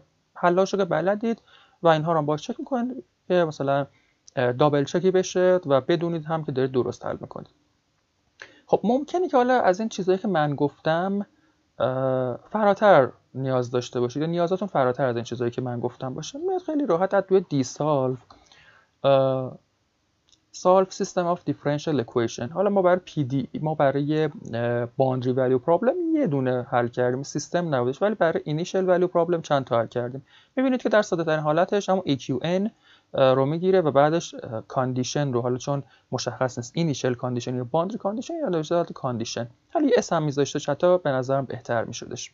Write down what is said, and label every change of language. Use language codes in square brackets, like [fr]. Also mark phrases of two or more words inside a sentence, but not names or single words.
[fa] حلاشو که بلدید و اینها رو باز چک میکنید که مثلا دابل چکی بشه و بدونید هم که دارید درست حل میکنید. خب ممکنه که حالا از این چیزایی که من گفتم فراتر نیاز داشته باشید یا نیازاتون فراتر از این چیزایی که من گفتم باشه. میاد خیلی راحت از توی دی سالف [en] solve system of differential equation. [fa] حالا ما برای ما برای [en] boundary value problem [fa] یه دونه حل کردیم، سیستم نبودش، ولی برای [en] initial value problem [fa] چند تا حل کردیم. میبینید که در ساده ترین حالتش همون EQN رو میگیره و بعدش کاندیشن رو، حالا چون مشخص نیست [en] initial condition [fa] یا [en] boundary condition [fa] یا نوشته condition، حالا اس هم میذاشته حتی به نظرم بهتر میشدش.